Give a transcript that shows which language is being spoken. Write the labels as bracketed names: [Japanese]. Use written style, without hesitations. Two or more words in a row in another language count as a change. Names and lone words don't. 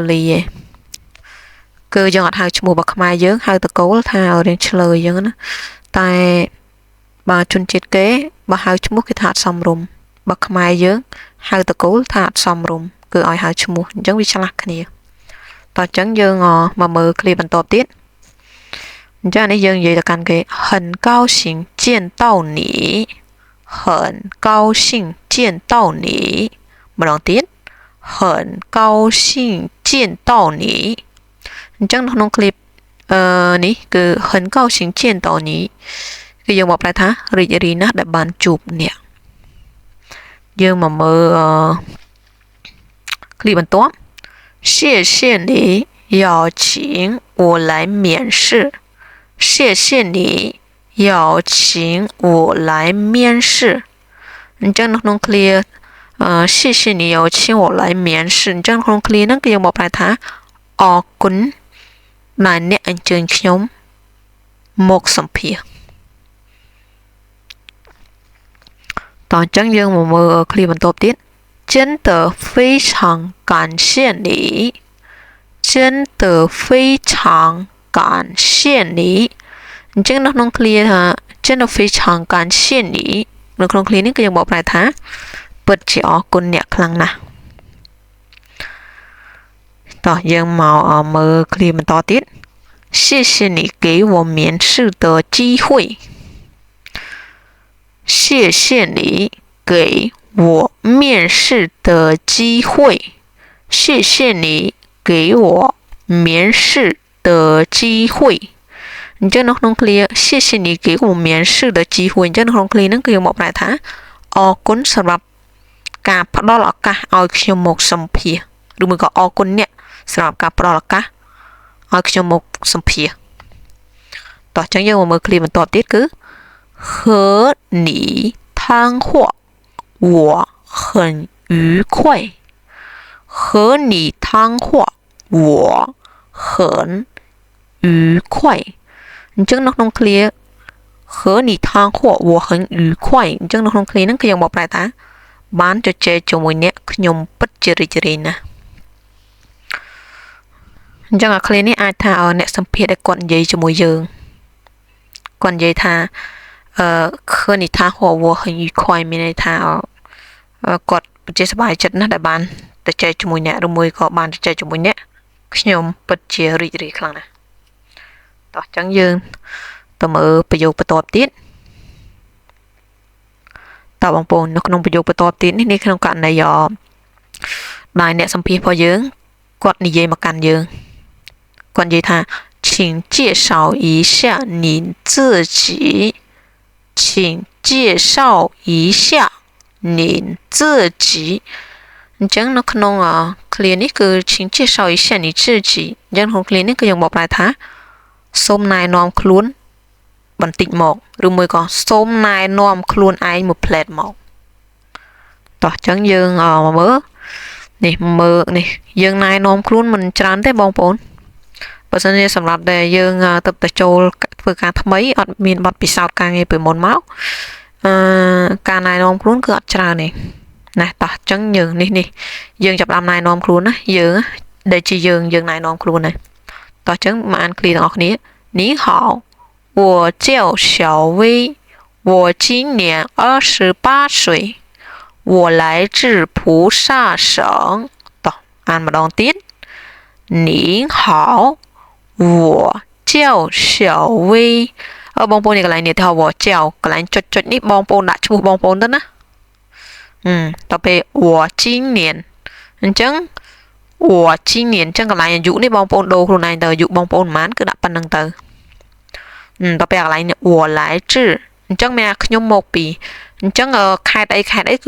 [Khmer] Lee ឯងគឺយើងអត់ហៅឈ្មោះរបស់ខ្មែរយើងហៅតកូលថារៀងឆ្លើយអញ្ចឹងណាតែបើជនជាតិគេបើហៅឈ្មោះគេថាអត់សម រម្យបើខ្មែរយើងហៅតកូលថាអត់សមរម្យគឺឲ្យហៅឈ្មោះអញ្ចឹងវាឆ្លាស់គ្នាតោះអញ្ចឹង យើងមកមើលឃ្លាបន្តទៀតអញ្ចឹងនេះយើងនិយាយទៅកាន់គេ [Chinese] 很高兴见到你很高兴见到你 [Khmer] ម្ដងទៀត [Chinese] 很高兴见到你 [Khmer] អញ្ចឹងនៅក្នុងឃ្លីបនេះគឺ [Chinese] 很高兴见到你 [Khmer] គឺយើងមកប្រែថារីករាយណាស់ដែលបានជួបអ្នកយើងមកមើល ឃ្លីបបន្ទាប់ [Chinese] 谢谢你邀请我来面试谢谢你邀请我来面试 [Khmer] អញ្ចឹងនៅក្នុងឃ្លា [Chinese] 谢谢你邀请我来面试 [Khmer] អញ្ចឹងក្នុងឃ្លាហ្នឹងគឺយើងមកប្រែថាអរគុណដែលអ្នកអញ្ជើញខ្ញុំមកសម្ភាស តោះអញ្ចឹងយើងមកមើលឃ្លាបន្ទាប់ទៀត [Chinese] 真的非常感谢你真的非常感谢你 [Khmer] អញ្ចឹងនៅក្នុងឃ្លាថា [Chinese] 真的非常感谢你 [Khmer] នៅក្នុងឃ្លានេះគឺយើងមកប្រែថាពិតជាអរគុណអ្នកខ្លាំងណាស់ តោះយើងមកមើលឃ្លាបន្តទៀត [Chinese] 谢谢你给我面试的机会谢谢你给我面试的机会谢谢你给我面试的机会 [Khmer] អញ្ចឹងនៅក្នុងឃ្លា [Chinese] 谢谢你给我面试的机会 [Khmer] អញ្ចឹងនៅក្នុងឃ្លាហ្នឹងគឺយើងមកប្រែថាអរ គុណសម្រាប់ការផ្ដល់ឱកាសឲ្យខ្ញុំមកសម្ភាសឬមួយក៏អរគុណអ្នកសម្រាប់ការផ្ដល់ឱកាស ឲ្យខ្ញុំមកសម្ភាសតោះអញ្ចឹងយើងមកមើលឃ្លាបន្ទាប់ទៀតគឺ [Chinese] 和你谈话我很愉快和你谈话我很愉快 [Khmer] អញ្ចឹងនៅក្នុងឃ្លា [Chinese] 和你谈话我很愉快 [Khmer] អញ្ចឹងនៅក្នុងឃ្លាហ្នឹងគឺយើងមកប្រែថាបានជជែកជាមួយអ្នកខ្ញុំពិតជារីករាយណាស់ អញ្ចឹងអាឃ្លានេះអាចថាអ្នកសម្ភាសដែលគាត់និយាយជាមួយយើងគាត់និយាយថា [Chinese] 和你谈话我很愉快 [Khmer] មានន័យថាគាត់ជាសប្បាយចិត្តណាស់ដែលបានទៅចែកជាមួយអ្នកឬមួយក៏បានទៅចែកជាមួយអ្នកខ្ញុំពិតជារីករាយខ្លាំងណាស់តោះអញ្ចឹងយើងទៅមើលប្រយោគបន្ទាប់ទៀត តើបងប្អូននៅក្នុងប្រយោគបន្ទាប់ទៀតនេះក្នុងករណីដែលអ្នកសម្ភាសរបស់យើងគាត់និយាយមកកាន់ យើងគាត់និយាយថា [Chinese] 请介绍一下你自己请介绍一下你自己 [Khmer] អញ្ចឹងនៅក្នុងឃ្លានេះគឺ [Chinese] 请介绍一下你自己 [Khmer] អញ្ចឹងក្នុងឃ្លានេះគឺយើងមកប្រែថាសូមណែនាំខ្លួនបន្តិចមកឬមួយក៏សូមណែនាំខ្លួនឯងមួយផ្លែតមកតោះអញ្ចឹងយើងមកមើលនេះយើងណែនាំខ្លួនមិនច្រើនទេបងប្អូន បើសិនជាសម្រាប់តែយើងទៅតែចូលធ្វើការថ្មីអត់មានបទពិសោធន៍ការងារពីមុនមកការណែនាំ ខ្លួនគឺអត់ច្រើនទេណាតោះអញ្ចឹងយើងនេះយើងចាប់ដើមណែនាំខ្លួនណាយើងដែលជាយើងណែនាំខ្លួនណាតោះអញ្ចឹងមកអានឃ្លីទាំងអស់គ្នា [Chinese] 你好我叫小薇我今年28岁我来自菩萨省 [Khmer] តោះអានម្ដងទៀត [Chinese] 你好我叫小薇 [Khmer] បងប្អូននេះកន្លែងនេះថាវចៅកន្លែងចុចនេះបង ប្អូនដាក់ឈ្មោះបងប្អូនទៅណាតទៅពេល [Chinese] 我今年 [Khmer] អញ្ចឹង [Chinese] 我今年 [Khmer] អញ្ចឹងកន្លែងអាយុនេះបងប្អូនដូរខ្លួនឯងទៅអាយុបងប្អូនប៉ុន្មានគឺដាក់ប៉ុណ្្នឹងទៅតទៅពេលកន្លែងនេះ [Chinese] 我来自 [Khmer] អញ្ចឹងមានខ្ញុំមកពីអញ្ចឹងខេត្តអីគឺ